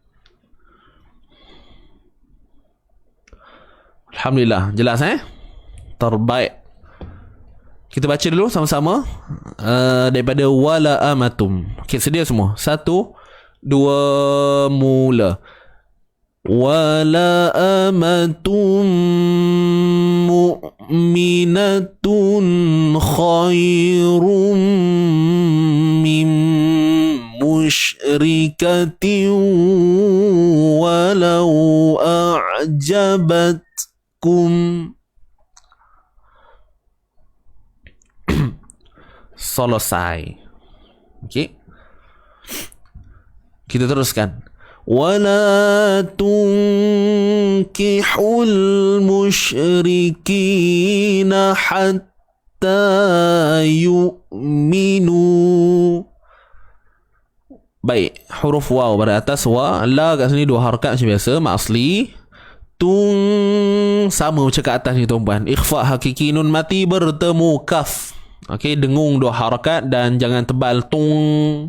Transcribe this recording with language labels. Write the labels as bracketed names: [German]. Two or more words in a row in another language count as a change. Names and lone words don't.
[Malay] Alhamdulillah, jelas terbaik. Kita baca dulu sama-sama daripada [Arabic] ولأمة. [Malay] Okey, sedia semua? 1, 2, mula. [Arabic] ولأمة مؤمنة خير من مشركة ولو أعجبتكم. [Malay] Selesai. Okey. Kita teruskan. [Arabic] ولا تنكحوا المشركين حتى يؤمنوا. [Malay] Baik, huruf waw pada atas, wa, la kat sini 2 harakat macam biasa, mak asli. Tung sama macam kat atas ni tuan-puan. Ikhfa hakiki nun mati bertemu kaf. Okey, dengung 2 harakat dan jangan tebal tung.